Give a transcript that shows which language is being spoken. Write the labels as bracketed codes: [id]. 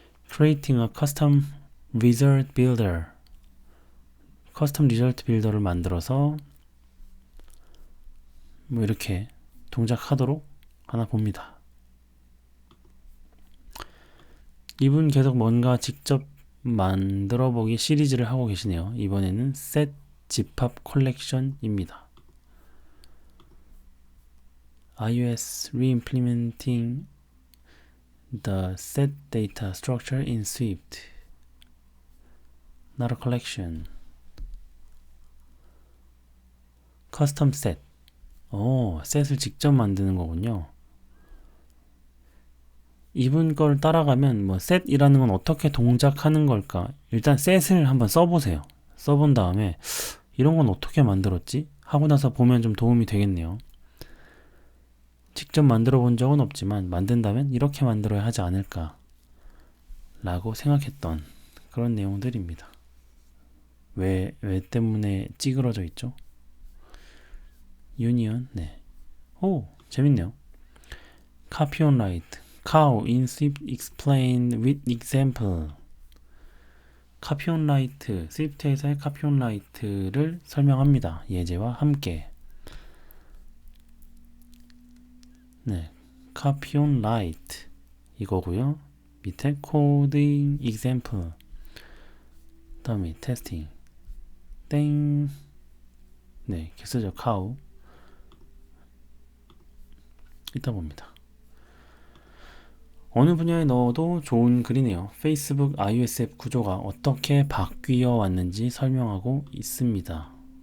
[en] Creating a Custom Result Builder, [ko] 커스텀 리절트 빌더를 만들어서 뭐 이렇게 동작하도록 하나 봅니다. 이분 계속 뭔가 직접 만들어보기 시리즈를 하고 계시네요. 이번에는 Set 집합 컬렉션입니다. [en] iOS re-implementing the set data structure in Swift. Not a collection. Custom set. [ko] 셋을 직접 만드는 거군요. 이분 걸 따라가면 뭐 set이라는 건 어떻게 동작하는 걸까? 일단 set을 한번 써보세요. 써본 다음에 이런 건 어떻게 만들었지? 하고 나서 보면 좀 도움이 되겠네요. 직접 만들어 본 적은 없지만 만든다면 이렇게 만들어야 하지 않을까 라고 생각했던 그런 내용들입니다. 왜 때문에 찌그러져 있죠? 유니언, 네. 재밌네요. Copy on write. [en] Cow in Swift explained with example. Copy on write. [ko] 스위프트에서의 Copy on write를 설명합니다. 예제와 함께. 네. Copy on write. 이거고요. [en] 밑에 coding example. [ko] 다음에 testing. 땡. 네. 이렇게 쓰죠. cow. 이따 봅니다. 어느 분야에 넣어도 좋은 글이네요. 페이스북 iOS 앱 구조가 어떻게 바뀌어 왔는지 설명하고 있습니다.